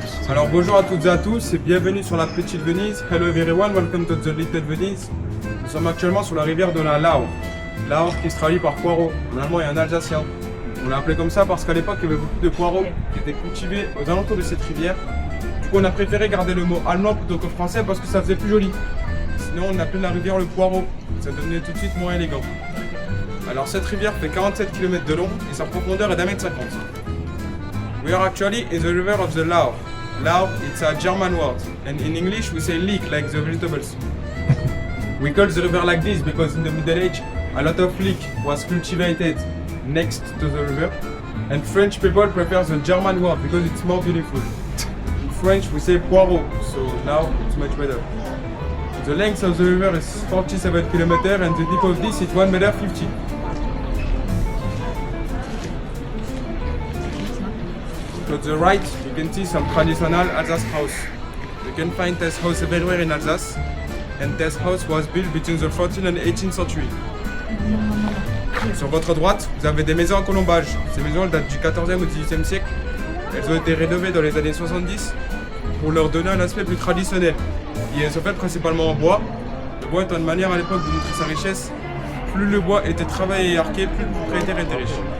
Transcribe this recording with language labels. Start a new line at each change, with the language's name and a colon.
French: Alors bonjour à toutes et à tous et bienvenue sur la Petite Venise.
English: Hello everyone, welcome to the Little Venice.
French: Nous sommes actuellement sur la rivière de la Lauer. Lauer qui se traduit par poireau en allemand et en alsacien. On l'a appelé comme ça parce qu'à l'époque il y avait beaucoup de poireaux qui étaient cultivés aux alentours de cette rivière. Du coup on a préféré garder le mot allemand plutôt que français parce que ça faisait plus joli. Sinon on appelait la rivière le poireau, ça devenait tout de suite moins élégant. Alors cette rivière fait 47 km de long et sa profondeur est d'1,50 m.
English: We are actually in the river of the Lauer. Lauer, it's a German word, and in English we say leek, like the vegetables. We call the river like this because in the Middle Age a lot of leek was cultivated next to the river, and French people prefer the German word because it's more beautiful. In French we say poireau, so now it's much better. The length of the river is 47 km and the depth of this is 1,50 m. To the right, you can see some traditional Alsace house. You can find this house everywhere in Alsace, and this house was built between the 14th and 18th century.
French: Sur votre droite, vous avez des maisons en colombage. Ces maisons elles datent du 14e au 18e siècle. Elles ont été rénovées dans les années 70 pour leur donner un aspect plus traditionnel. Et elles sont faites principalement en bois. Le bois étant une manière à l'époque de montrer sa richesse. Plus le bois était travaillé et arqué, plus le propriétaire était riche.